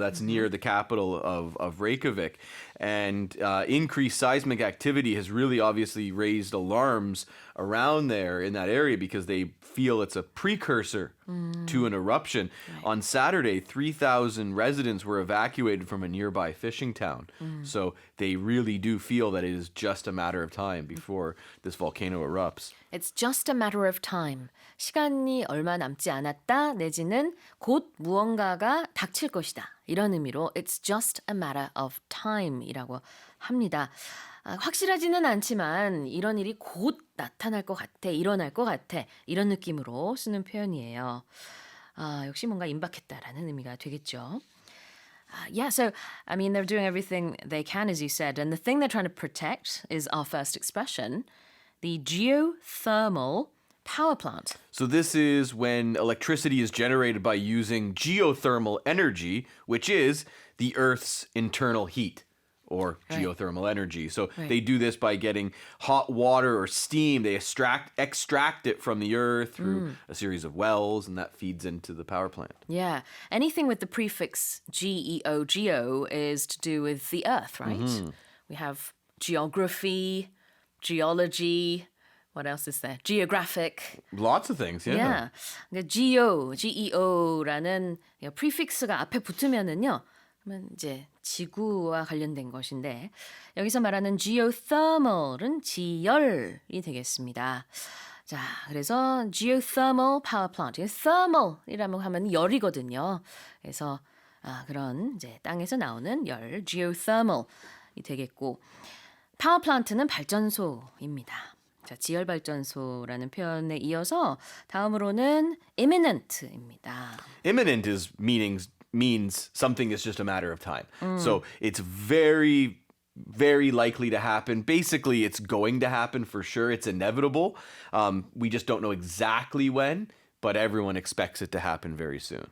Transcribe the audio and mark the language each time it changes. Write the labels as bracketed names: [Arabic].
[English] That's near the capital of Reykjavik. And increased seismic activity has really obviously raised alarms around there in that area because they feel it's a precursor to an eruption. Right. On Saturday, 3,000 residents were evacuated from a nearby fishing town. So they really do feel that it is just a matter of time before this volcano erupts. It's just a matter of time. [Korean] 시간이 얼마 남지 않았다 내지는 곧 무언가가 닥칠 것이다. 이런 의미로 [English] it's just a matter of time [Korean] 이라고 합니다. 확실하지는 않지만 이런 일이 곧 나타날 것 같아, 일어날 것 같아 이런 느낌으로 쓰는 표현이에요. 역시 뭔가 임박했다라는 의미가 되겠죠. [English] Yeah, so, I mean, they're doing everything they can, as you said, and the thing they're trying to protect is our first expression, the geothermal power plant. So this is when electricity is generated by using geothermal energy, which is the Earth's internal heat or geothermal energy. So they do this by getting hot water or steam. They extract it from the Earth through a series of wells, and that feeds into the power plant. Yeah, anything with the prefix geo, geo is to do with the Earth, right? We have geography, geology. What else is there? Geographic. Lots of things, yeah. [Korean] 그러니까 geo라는 prefix가 앞에 붙으면은요. 그러면 이제 지구와 관련된 것인데 여기서 말하는 geothermal은 지열이 되겠습니다. 자, 그래서 geothermal power plant. thermal이라고 하면 열이거든요. 그래서 그런 이제 땅에서 나오는 열, geothermal이 되겠고 power plant는 발전소입니다. 자, 지열발전소라는 표현에 이어서 다음으로는 imminent입니다. [English] Imminent means something is just a matter of time. So it's very, very likely to happen. Basically, it's going to happen for sure. It's inevitable. We just don't know exactly when, but everyone expects it to happen very soon.